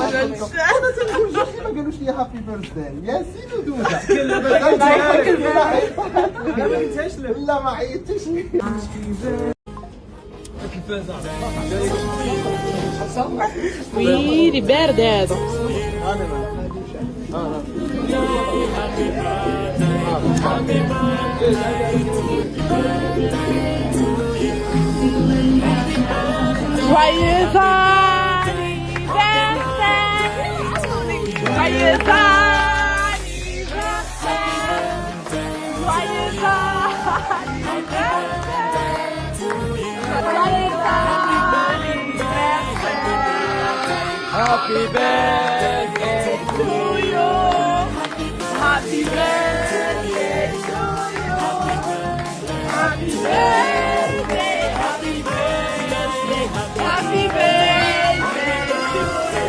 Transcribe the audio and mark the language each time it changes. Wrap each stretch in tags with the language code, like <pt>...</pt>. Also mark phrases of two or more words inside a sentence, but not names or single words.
<ar>انا تنقول جوجي ما قالوش لي</ar> <en>happy birthday</en> <ar>ياسين ودوده. ما قلتهاش له. لا ما عيطتش. ويلي بارد هذا.</ar> <fr>Joyeux anniversaire, joyeux anniversaire, joyeux anniversaire.</fr> <en>Happy birthday to you. Happy birthday to you. Happy birthday, happy birthday, happy birthday to you.</en>